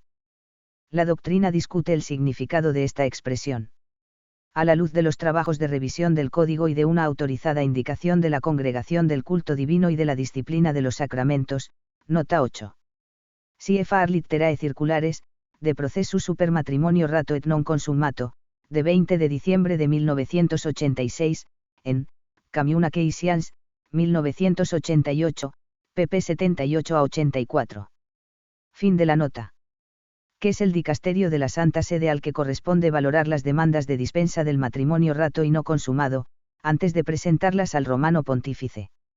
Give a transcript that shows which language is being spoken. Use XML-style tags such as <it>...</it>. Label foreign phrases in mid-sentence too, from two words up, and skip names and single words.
<es>La doctrina discute el significado de esta expresión. A la luz de los trabajos de revisión del Código y de una autorizada indicación de la Congregación del Culto Divino y de la Disciplina de los Sacramentos, nota 8.</es> <la>CFR Litterae Circulares, de Processus super matrimonio rato et non consummato,</la> <es>de 20 de diciembre de 1986, en Communications, 1988, pp 78 a 84. Fin de la nota. Que es el dicasterio de la Santa Sede al que corresponde valorar las demandas de dispensa del matrimonio rato y no consumado, antes de presentarlas al Romano Pontífice.</es>